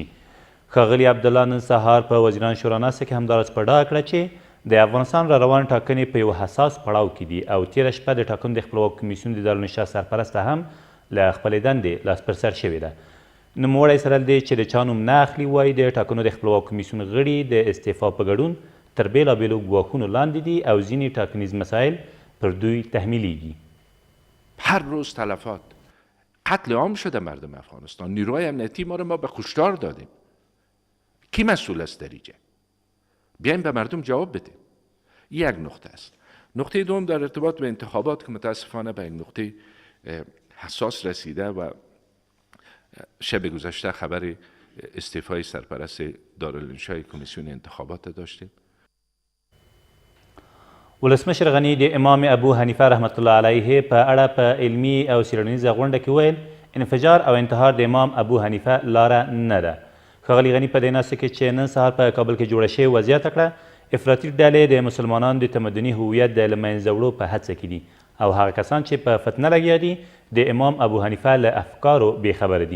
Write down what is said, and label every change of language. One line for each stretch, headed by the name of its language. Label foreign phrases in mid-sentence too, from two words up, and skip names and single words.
Pashto: ښاغلي عبدالله نن سهار په وزیران شورا ناسته کې همداراز په ډاګه کړه چې د افغانستان را روان ټاکنې په یو حساس پړاو کې دي او تېره شپه د ټاکنو د خپلواکۍ کمیسیون د دارالانشا سرپرسته هم له خپلې دندې لاس پر سر شوې ده. نوموړی سره دی چې د چا نوم نه اخلي وایي د ټاکنو د خپلواکۍ کمیسیون غړي د استعفا په ګډون تر بېلابېلو ګواښونو لاندې دي او ځینې ټاکنیز مسایل پر دوی تحمیلیږي.
Persian: هر روز تلفات، قتل عام شده مردم افغانستان. نیروهای امنیتی ما رو ما به کشتار دادیم. کی مسئول است در اینجا؟ بیایم به مردم جواب بدیم. یک نقطه است. نقطه دوم در ارتباط به انتخابات که متاسفانه به این نقطه حساس رسیده و شب گذشته خبر استعفای سرپرست دارالانشای کمیسیون انتخابات داشتیم.
Pashto: ولسمشر غني د امام ابو حنیفه
Arabic: رحمت الله علیه
Pashto: په اړه په علمي او څېړنیزه غونډه کې ویل انفجار او انتحار د امام ابو حنیفه لاره نه ده. ښاغلي غني په دې ناسته کې چې نن سهار په کابل کې جوړه شوې وضعیت کړه افراطي ډلې د مسلمانانو د تمدني هویت د له منځه وړو په هڅه کې دي او هغه کسان چې په فتنه لګیا دي د امام ابو حنیفه له افکارو بېخبره دي.